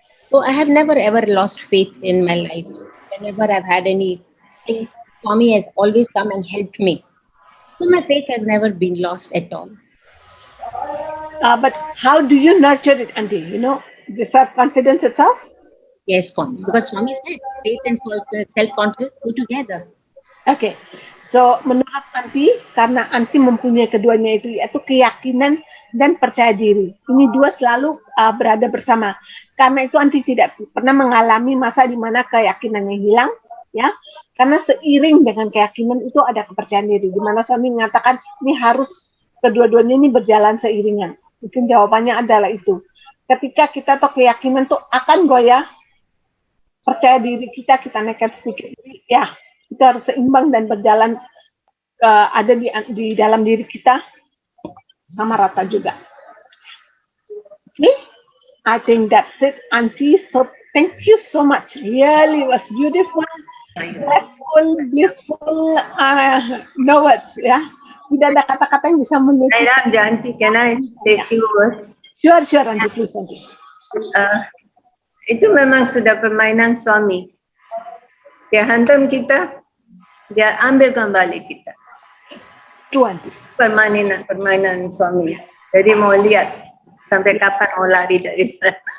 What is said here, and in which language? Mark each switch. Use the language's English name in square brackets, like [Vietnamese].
[English] So I have never ever lost faith in my life. Whenever I've had anything, Swami has always come and helped me. So my faith has never been lost at all. But how do you nurture it, Auntie? The self-confidence itself? Yes, because Swami said faith and self-confidence go together. Okay, so [Indonesian] menurut Auntie, karena Auntie mempunyai keduanya itu, yaitu keyakinan dan percaya diri. Ini dua selalu berada bersama. Karena itu Auntie tidak pernah mengalami masa di mana keyakinannya hilang, ya. Karena seiring dengan keyakinan itu ada kepercayaan diri. Di mana Swami mengatakan ini harus kedua-duanya ini berjalan seiringan. Mungkin jawabannya adalah itu. Ketika kita tahu keyakinan tuh akan goyah, percaya diri kita naikkan sedikit, ya itu harus seimbang dan berjalan, ada di dalam diri kita sama rata juga. [English] Okay, I think that's it, Auntie. So thank you so much. Really was beautiful, blissful, no words, ya. [Indonesian] Tidak ada kata-kata yang bisa menulis. [English] Auntie, can I say few words? Sure, Auntie, please, Auntie. [Indonesian] Itu memang sudah permainan Swami. Dia hantam kita, dia ambil kembali kita. [English] True, Auntie. [Indonesian] Permainan Swami. Jadi mau lihat sampai kapan mau lari dari sana.